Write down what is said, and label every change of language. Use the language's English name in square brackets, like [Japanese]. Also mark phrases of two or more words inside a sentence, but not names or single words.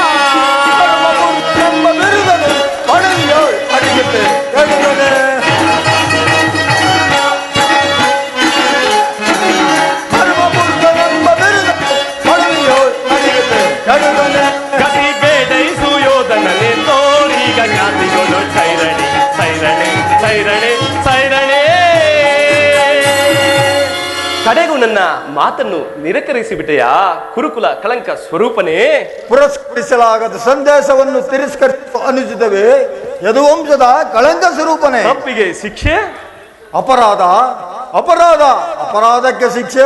[Kannada] ಗತಿ ಬೇಡೈಸು ಯೋಧನನ್ನೇ ತೋರೀಗ ಜ್ಞಾತಿಗೊಳ್ಳೊಳ್ ಸೈರಣಿ. ಸೈರಣೆ ಸೈರಣೆ ಸೈರಣೆ. ಕಡೆಗೂ ನನ್ನ ಮಾತನ್ನು ನಿರಾಕರಿಸಿಬಿಟ್ಟೆಯಾ ಕುರುಕುಲ ಕಳಂಕ ಸ್ವರೂಪನೇ? ಪುರಸ್ಕರಿಸಲಾಗದ ಸಂದೇಶವನ್ನು ತಿರಸ್ಕರಿಸುವ ಅನುಚಿತವೇ ಯದುವಂಶದ ಕಳಂಕ ಸ್ವರೂಪನೇ? ತಪ್ಪಿಗೆ ಶಿಕ್ಷೆ, ಅಪರಾಧಕ್ಕೆ ಶಿಕ್ಷೆ,